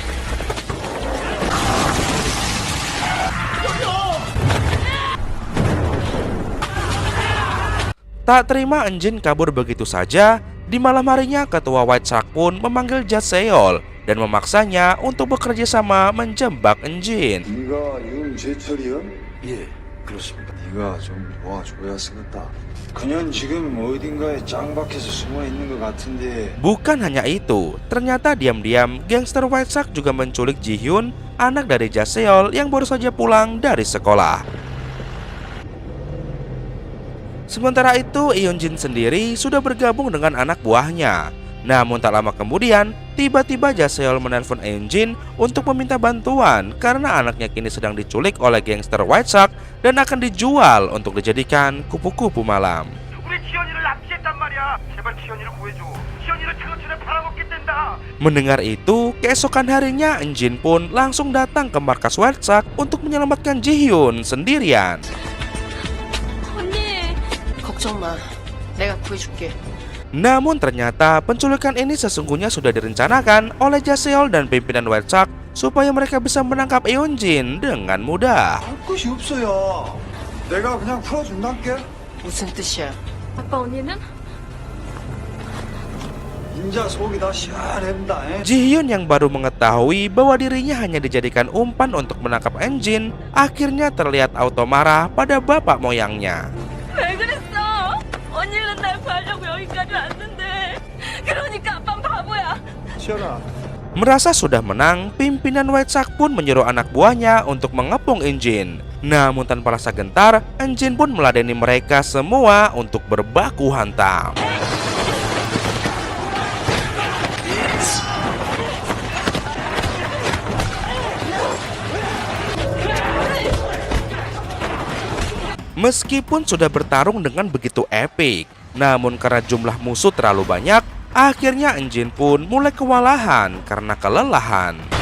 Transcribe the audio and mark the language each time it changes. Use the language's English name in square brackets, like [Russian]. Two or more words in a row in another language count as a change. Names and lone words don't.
[Indonesian] Tak terima Enjin kabur begitu saja, di malam harinya ketua White Shark pun memanggil Jaseol dan memaksanya untuk bekerja sama menjebak Enjin. [Korean] 네가 윤재철이야? 예, 그렇습니다. 네가 좀 도와줘야 쓰겠다. 그냥 지금 어딘가에 짱박혀서 숨어 있는 것 같은데. [Indonesian] Bukan hanya itu, ternyata diam-diam gangster White Shark juga menculik Ji-hyun, anak dari Jaseol yang baru saja pulang dari sekolah. Sementara itu, Eunjin sendiri sudah bergabung dengan anak buahnya. Namun tak lama kemudian, tiba-tiba Jaseol menelpon Eunjin untuk meminta bantuan karena anaknya kini sedang diculik oleh gangster White Shark dan akan dijual untuk dijadikan kupu-kupu malam. Mendengar itu, keesokan harinya Enjin pun langsung datang ke markas White Shark untuk menyelamatkan Ji-hyun sendirian. [Korean] 언니. 걱정 마. 내가 구해줄게. [Indonesian] Namun ternyata penculikan ini sesungguhnya sudah direncanakan oleh Jaseol dan pimpinan White Shark supaya mereka bisa menangkap Eunjin dengan mudah. [Korean] 할 것이 없어요. 내가 그냥 풀어준다께. 무슨 뜻이야? 아빠 언니는? 인자 속이 다 시원합니다. [Indonesian] Ji-hyun yang baru mengetahui bahwa dirinya hanya dijadikan umpan untuk menangkap Enjin, akhirnya terlihat auto marah pada bapak moyangnya. [Korean] 왜 그랬어? 언니는 날 구하려고 여기까지 왔는데. 그러니까 아빠는 바보야. 시원아. [Indonesian] Merasa sudah menang, pimpinan White Shark pun menyuruh anak buahnya untuk mengepung Enjin. Namun tanpa rasa gentar, Enjin pun meladeni mereka semua untuk berbaku hantam. Meskipun sudah bertarung dengan begitu epik, namun karena jumlah musuh terlalu banyak, akhirnya Enjin pun mulai kewalahan karena kelelahan.